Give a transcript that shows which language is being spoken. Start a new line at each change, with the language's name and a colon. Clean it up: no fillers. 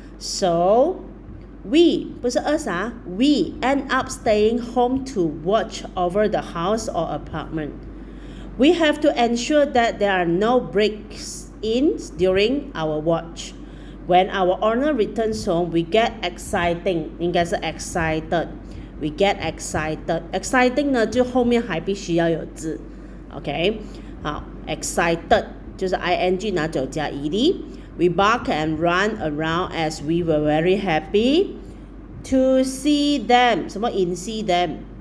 English: So we
Chinese: 不是
English: us 啊 ，we end up staying home to watch over the house or apartment. We have to ensure that there are no breaks.In during our watch. When our owner returns home, we get exciting.
Chinese: 应该是 excited.
English: We get excited.
Chinese: Exciting 呢，就后面还必须要有字。 OK， 好 ，excited 就是 ing 拿走加 ed.
English: We bark and run around as we were very happy to see them.
Chinese: 什么
English: in see them？